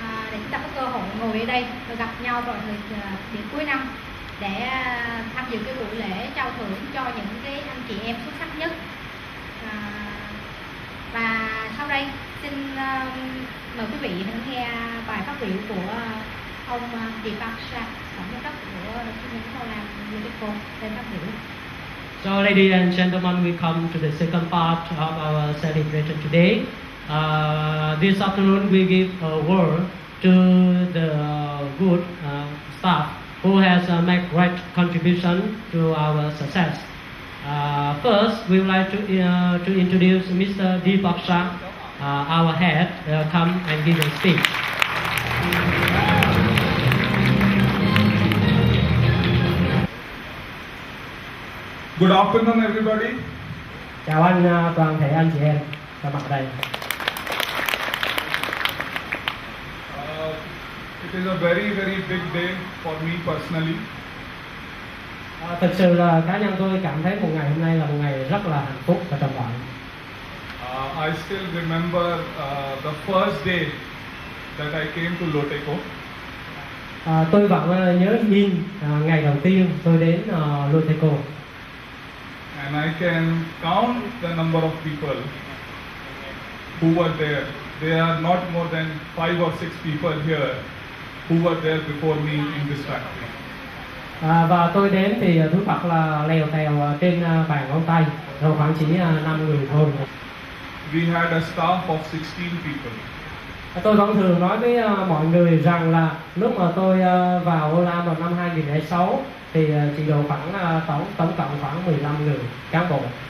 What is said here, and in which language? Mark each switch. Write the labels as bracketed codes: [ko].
[vi] để chúng ta có cơ hội ngồi ở đây và gặp nhau vào thời điểm cuối năm để tham dự cái buổi lễ trao thưởng cho những cái anh chị em xuất sắc nhất. Và sau đây xin mời quý vị hãy nghe bài phát biểu của ông DịCH, tổng giám đốc của chi nhánh Olam lên phát biểu. [en] So, ladies and gentlemen, we come to the second part of our celebration today. This afternoon, we give a word to the good staff who has made great contribution to our success. First, we would like to introduce Mr. DịCH, our head, come and give a speech. Good afternoon, everybody. [vi] Chào anh, toàn thể anh chị em có mặt đây. [en] It is a very, very big day for me personally. [vi] Thực sự là cá nhân tôi cảm thấy một ngày hôm nay là một ngày rất là hạnh phúc và trọng đại. [en] I still remember the first day that I came to Loteco. [vi] Tôi vẫn nhớ in ngày đầu tiên tôi đến Loteco. [en] And I can count the number of people who were there. There are not more than 5 or 6 people here who were there before me in this factory. [vi] Và tôi đến thì thú thật là lèo tèo trên bàn ngón tay, rồi khoảng chỉ 5 người thôi. [en] We had a staff of 16 people. [vi] Tôi vẫn thường nói với mọi người rằng là lúc mà tôi vào Olam vào năm 2006 thì chỉ độ khoảng tổng cộng khoảng 15 người cán bộ.